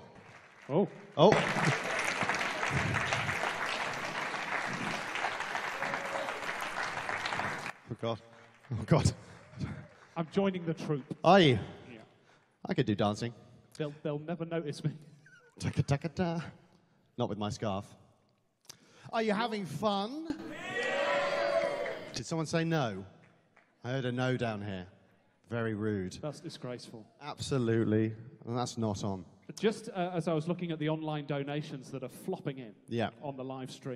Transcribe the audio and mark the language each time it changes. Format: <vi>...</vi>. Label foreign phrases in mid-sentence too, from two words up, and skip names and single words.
<en>Oh. Oh. Oh, God. Oh, God. I'm joining the troupe. Are you? Yeah. I could do dancing. They'll never notice me. Taka-taka-ta. Not with my scarf. Are you having fun? Did someone say no? I heard a no down here. Very rude. That's disgraceful. Absolutely. And that's not on. Just as I was looking at the online donations that are flopping in on the live stream.</en>